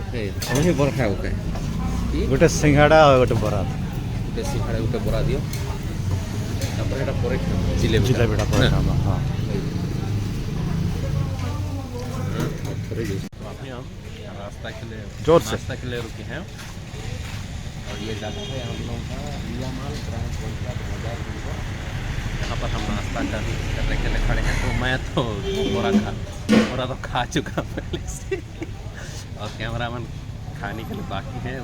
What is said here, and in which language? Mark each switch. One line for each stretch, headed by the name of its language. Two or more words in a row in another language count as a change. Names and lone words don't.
Odia: ବରା ଖାଇବ କାଇଁ? ଗୋଟେ ସିଙ୍ଗଡ଼ା ଆଉ ଗୋଟେ ବରା। ଗୋଟେ ସିଙ୍ଗଡ଼ା ଗୋଟେ ବରା ଦିଅ, ତାପରେ ଏଇଟା ପରେ ଜିଲେବିଟା ଜିଲେବିଟା ପରେ ଖାଇବା। ହଁ।
Hindi: तो अभी हम रास्ता के लिए जोर से। नाश्ता के लिए रुके हैं और ये जगह है हम लोग का रियामाल ग्राम पंचायत बाजार बिल्कुल। यहाँ पर हम नाश्ता करने के लिए खड़े हैं। तो मैं तो पूरा तो खा चुका पहले से और कैमरामैन खाने के लिए बाकी है।